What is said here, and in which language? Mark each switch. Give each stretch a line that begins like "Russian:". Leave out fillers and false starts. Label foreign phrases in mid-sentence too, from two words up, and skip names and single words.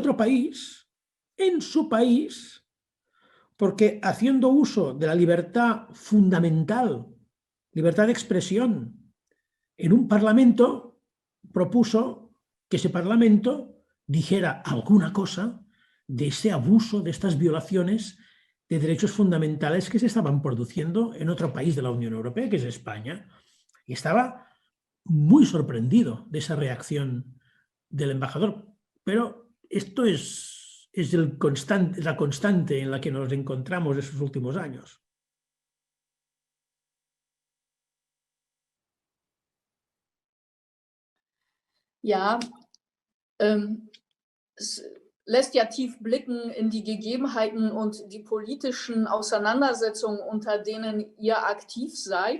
Spanish: otro país, en su país, porque haciendo uso de la libertad fundamental, libertad de expresión, en un parlamento, propuso que ese parlamento dijera alguna cosa de ese abuso, de estas violaciones de derechos fundamentales que se estaban produciendo en otro país de la Unión Europea, que es España. Y estaba muy sorprendido de esa reacción del embajador. Pero esto es la constante en la que nos encontramos estos últimos años.
German: Ja, es lässt ja tief blicken in die Gegebenheiten und die politischen Auseinandersetzungen, unter denen ihr aktiv seid.